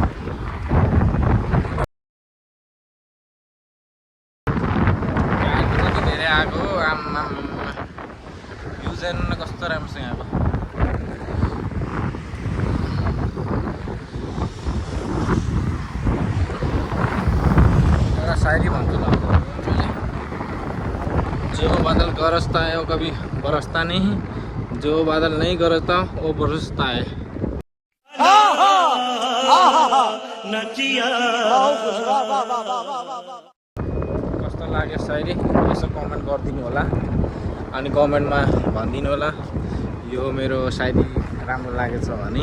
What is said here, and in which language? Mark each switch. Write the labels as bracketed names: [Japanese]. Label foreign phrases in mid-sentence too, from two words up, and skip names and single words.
[Nepali] आएको आम्मा भ्युज हेर्नु न कस्तो राम्रो छ यहाँको। एउटा सायरी भन्छु ल, [Hindi] जो बादल गरजता है वो कभी बरसता नहीं, जो बादल नहीं गरजता वो बरसता है। [Nepali] कस्तो लाग्यो सायरी यसो कमेन्ट गरिदिनु होला अनि कमेन्टमा भनिदिनु होला यो मेरो सायरी राम्रो लागेछ भने।